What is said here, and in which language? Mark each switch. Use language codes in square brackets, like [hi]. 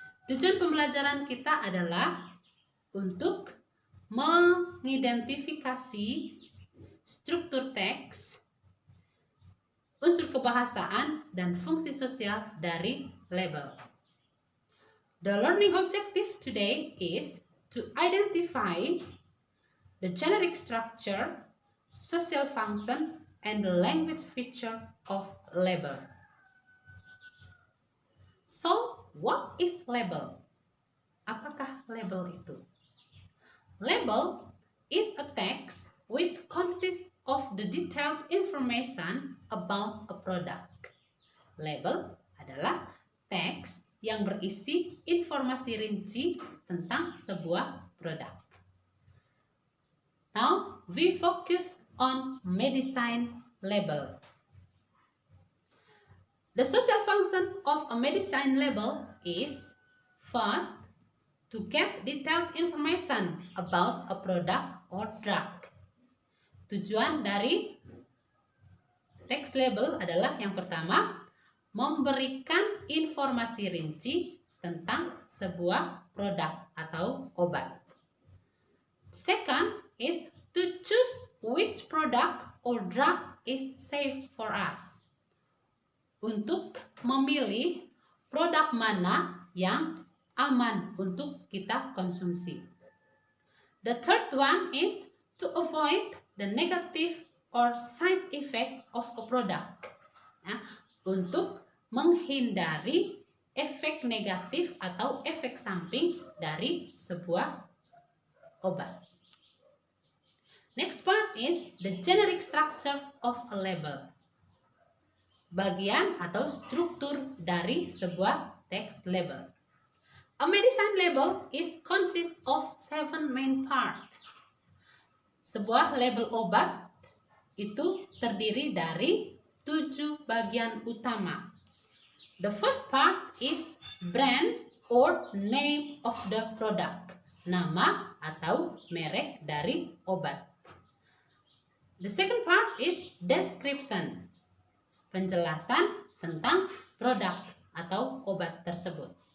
[id] Tujuan pembelajaran kita adalah untuk mengidentifikasi struktur teks, unsur kebahasaan, dan fungsi sosial dari label. [en] The learning objective today is to identify the generic structure, social function, and the language feature of label. So, what is label? [id] Apakah label itu? [en] Label is a text which consists of the detailed information about a product. [id] Label adalah teks yang berisi informasi rinci tentang sebuah produk. [en] Now, we focus on medicine label. The social function of a medicine label is first, to get detailed information about a product or drug. [id] Tujuan dari teks label adalah yang pertama, memberikan informasi rinci tentang sebuah produk atau obat. [en] Second is to choose which product or drug is safe for us. [id] Untuk memilih produk mana yang aman untuk kita konsumsi. [en] The third one is to avoid the negative or side effect of a product. [id] Untuk menghindari efek negatif atau efek samping dari sebuah obat. [en] Next part is the generic structure of a label. [id] Bagian atau struktur dari sebuah teks label. [en] A medicine label is consist of 7 main parts. [id] Sebuah label obat itu terdiri dari 7 bagian utama. [en] The first part is brand or name of the product. [id] Nama atau merek dari obat. [en] The second part is description. [id] Penjelasan tentang produk atau obat tersebut.